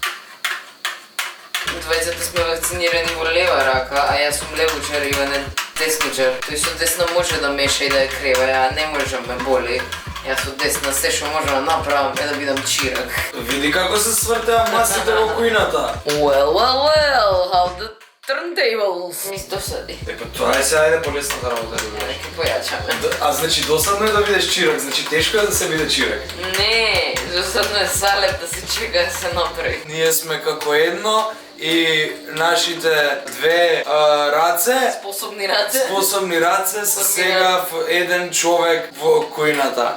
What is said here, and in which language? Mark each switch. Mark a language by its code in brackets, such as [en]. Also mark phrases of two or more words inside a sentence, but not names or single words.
[mk] Двајцата сме вакцинирани во лева рака, а јас сум левучар и Иван е деснучар. Тој со десна може да меша и да ја крева, ја не може да ме боли. Јас од десна се што можам да направам е да бидам чирак. Види како се свртеа масите во кујната. [en] Well, how the turntables. [mk] Ми досади. Епа тоа е се, ајде полесната работа. Неке појачаме. А значи досадно е да бидеш чирак, значи тешко е да се биде чирак. Не, досадно е салеп да се чека да се направи. Ние сме како едно и нашите две раце, способни раце се сега в еден човек во кујната.